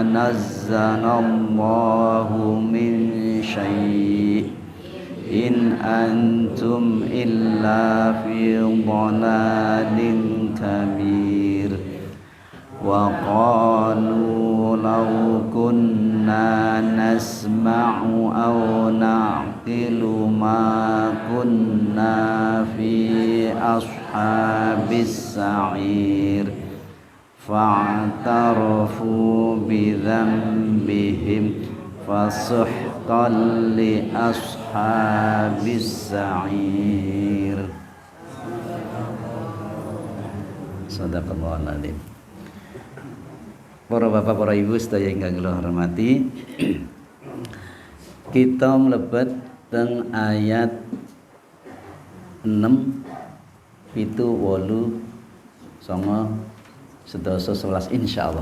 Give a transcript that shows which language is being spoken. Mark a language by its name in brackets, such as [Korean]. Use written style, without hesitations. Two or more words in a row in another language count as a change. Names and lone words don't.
[Arabic] نزل الله من شيء إن أنتم إلا في ضلال كبير وقالوا لو كنا نسمع أو نعقل ما كنا في أصحاب السعير فاعترفوا بذنبهم فسحقا لأصحاب السعير. صدق الله العظيم. [Javanese] Para bapak, para ibu sedaya ingkang kula hormati, kita mlebet teng ayat 6 7 8 9 10 11 insyaallah.